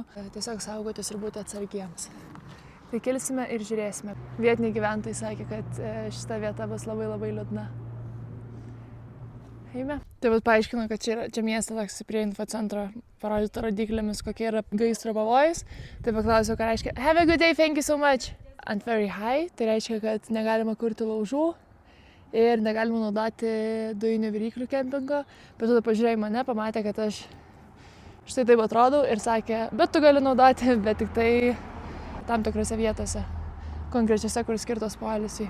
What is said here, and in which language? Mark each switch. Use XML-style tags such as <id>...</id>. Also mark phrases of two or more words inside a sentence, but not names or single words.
<lt>Tiesiog saugotis ir būti atsargiems. Tai kilsime ir žiūrėsime. Vietiniai gyventojai sakė, kad šita vieta bus labai liūdna. Eime. Tai vat paaiškino, kad čia mieste toks prie infocentro parodyta rodiklėmis, kokie yra gaisro pavojus. Tai paklausiau, ką reiškia</lt> <en>"Have a good day, thank you so much." And very high,</en> <lt>tai reiškia, kad negalima kurti laužų ir negalima naudoti dujinių viryklių kempingo. Bet tada pažiūrėjo mane, pamatė, kad aš štai taip atrodau ir sakė, bet tu gali naudoti, bet tik tai tam tikrose vietose, konkrečiose, kur skirtos poilsiui.</lt>